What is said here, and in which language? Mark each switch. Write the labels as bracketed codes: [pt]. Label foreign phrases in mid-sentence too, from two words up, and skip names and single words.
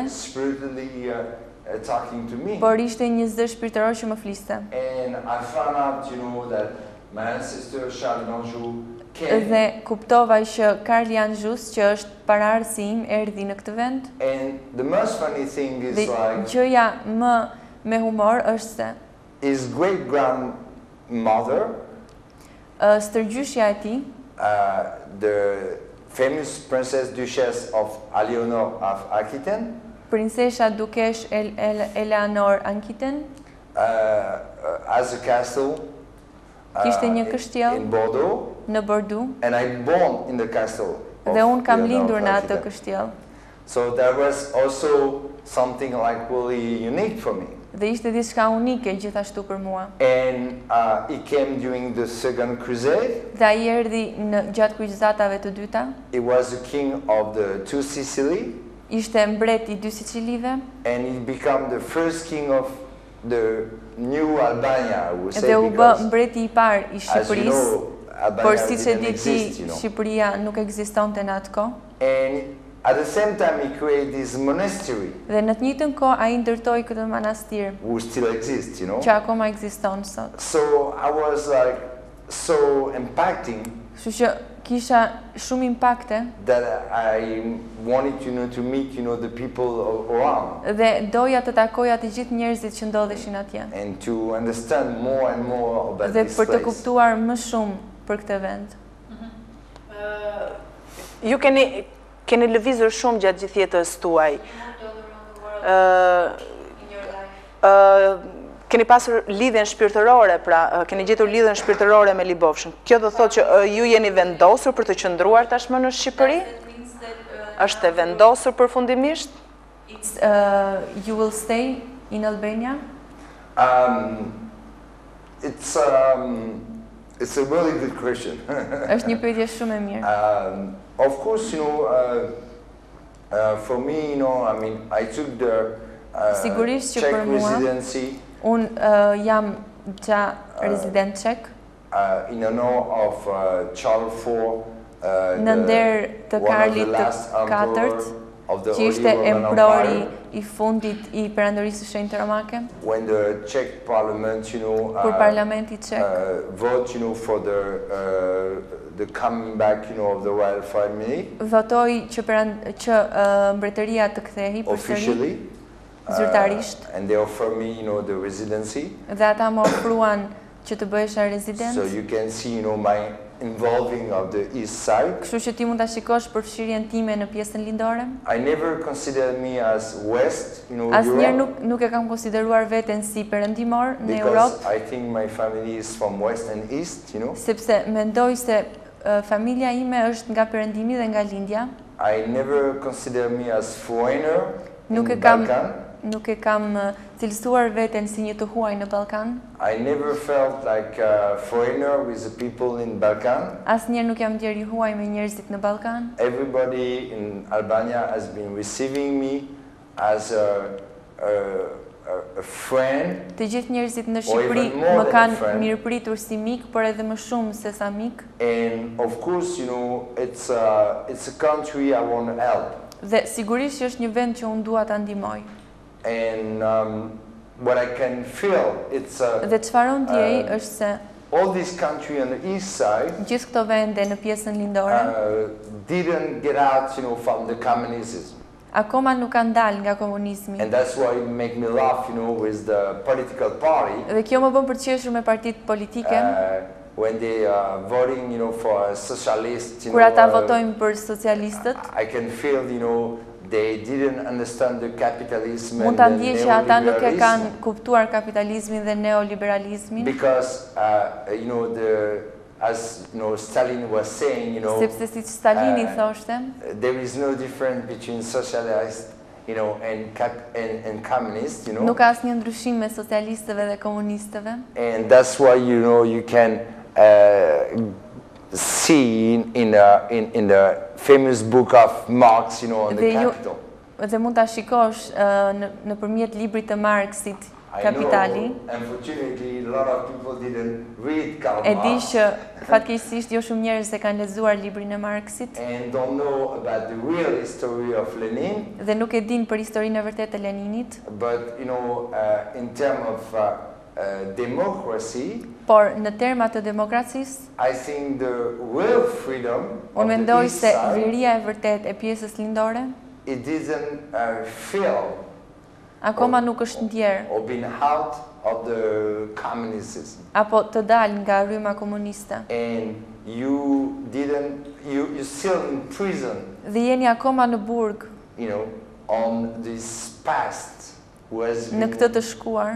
[en] spiritually talking to me. [sq] por ishte një zë shpirtëror që më fliste. [en] And I found out, you know, that my ancestor Charles d'Anjou came, [sq] Dhe kuptova që Karl Janjus, që është paraardhësi im, erdhi në këtë vend. [en] and the most funny thing is [sq] Dhe [en] like [sq] gjëja më me humor është se [en] his great grandmother, [sq] stërgjyshja e tij, [en] the famous Princess Duchess of Eleanor of Aquitaine, [sq] princesha dukesh Eleanor Ankiten, [en] has a castle [sq] kishte një kështjell [en] in Bordeaux, [sq] në Bordeaux [en] and I born in the castle. [sq] Dhe unë kam [en] you know, [sq] lindur në atë Africa. kështjell. [en] So that was also something like really unique for me. [sq] Dhe ishte diçka unike gjithashtu për mua. [en] And he came during the Second Crusade. [sq] Dhe ai erdhi gjatë kryqëzatave të dyta. [en] He was the king of the two Sicily. [sq] Ishte mbret I dy Sicilive. [en] And he became the first king of the new Albania, I would say, [sq] Dhe u bë [en] because, [sq] mbreti I parë I [en] as you [sq] Shqipërisë. [en] know, Albania [sq] Por siç e [en] didn't [sq] di ti, [en] exist, you know. [sq] Shqipëria nuk ekzistonte në atë kohë. [en] And at the same time, he created this monastery, [sq] Dhe në të njëjtën kohë ai ndërtoi këtë manastir, [en] who still exists, you know. [sq] që akoma ekziston sot. [en] So I was like so impacting [sq] Kështu që kisha shumë impakte [en] that I wanted, you know, to meet, you know, the people around [sq] dhe doja të takoja të gjithë njerëzit që ndodheshin atje. [en] and to understand more and more about [sq] Dhe [en] this [sq] për të [en] place. [sq] kuptuar më shumë për këtë vend. Ju keni lëvizur shumë gjatë gjithë jetës tuaj. Keni pasur lidhjen shpirtërore, pra keni gjetur lidhjen shpirtërore me Libofshën. Kjo do thotë që ju jeni vendosur për të qëndruar tashmë në Shqipëri? Është e vendosur përfundimisht? [en] You will stay in Albania? It's a really good question. [sq] Është një pyetje shumë e mirë. [en] Of course, you know, for me, you know, I mean, I took the [sq] Sigurisht që [en] Czech [sq] për mua, [en] residency [sq] unë jam rezident çek. [en] In honor of Jarl IV, [sq] Në nder të Karlit të katërt, që ishte emperori I fundit I perandorisë së shenjtë romake. [en] When the Czech Parliament, you know, [sq] Kur parlamenti çek [en] vote, you know, for the coming back, you know, of the royal family. [sq] Votoi që mbretëria të kthehi përsëri zyrtarisht. [en] And they offer me, you know, the residency. [sq] Dhe ata më ofruan që të bëhesha rezident. [en] So you can see, you know, my involving of the east side. [sq] Kështu që ti mund ta shikosh përfshirjen time në pjesën lindore. [en] I never considered me as West, you know, [sq] Asnjëherë Europe, nuk e kam konsideruar veten si perëndimor në [en] because [sq] Europë, [en] I think my family is from West and East, you know. [sq] sepse mendoj se familja ime është nga perëndimi dhe nga lindja. [en] I never consider me as foreigner [sq] Nuk [en] in [sq] e kam Balkan. nuk e kam cilësuar veten si një të huaj në Ballkan. [en] I never felt like a foreigner with the people in Balkan. [sq] Asnjëherë nuk jam ndjer I huaj me njerëzit në Ballkan. [en] Everybody in Albania has been receiving me as a friend. [sq] Të gjithë njerëzit në [en] Or [sq] Shqipëri [en] even more [sq] më [en] than a [sq] kanë [en] friend. [sq] mirëpritur si mik, por edhe më shumë se sa mik. [en] And of course, you know, it's a country I want to help. [sq] Dhe sigurisht që është një vend që unë dua ta ndihmoj. [en] And what I can feel, it's [sq] Dhe çfarë unë ndjej është se [en] all this country on the east side [sq] gjithë këto vende në pjesën lindore [en] didn't get out, you know, from the communism. [sq] akoma nuk kanë dalë nga komunizmi. [en] And that's why it make me laugh, you know, with the political party. [sq] Dhe kjo më bën për të qeshur me partitë politike. [en] When they are voting, you know, for a socialist, you [sq] Kur ata [en] know, [sq] votojnë për socialistët, [en] I can feel, you know, they didn't understand the capitalism [sq] mund [en] and [sq] ta [en] the [sq] ndjej që ata nuk e kanë [en] neoliberalism. [sq] kuptuar kapitalizmin dhe neoliberalizmin, [en] Because, you know, as you know, Stalin was saying, you know, [sq] sepse siç Stalini thoshte, [en] there is no difference between socialist, you know, and communist, you know. [sq] nuk ka asnjë ndryshim me socialistëve dhe komunistëve. [en] And that's why, you know, you can see in the famous book of Marx, you know, on the [sq] Dhe ju- [en] capital. [sq] Dhe mund ta shikosh nëpërmjet librit të Marxit, [en] I [sq] Kapitali. [en] know, unfortunately, a lot of people didn't read Karl [sq] E di Marx që fatkeqësisht jo shumë njerëz e kanë lexuar librin e Marxit [en] and don't know about the real history of Lenin. [sq] dhe nuk e din për historinë e vërtetë të Leninit, [en] But, you know, in terms of democracy, [sq] por në terma të demokracisë, [en] I think the real freedom of [sq] unë [en] the [sq] mendoj [en] East [sq] se [en] side, [sq] liria e vërtetë e pjesës lindore [en] it didn't feel [sq] akoma nuk është ndjer [en] or been out of the communism. [sq] apo të dalë nga rryma komuniste. [en] And you still in prison, [sq] Dhe jeni akoma në burg [en] you know, on this past who has [sq] në [en] been, [sq] këtë të shkuar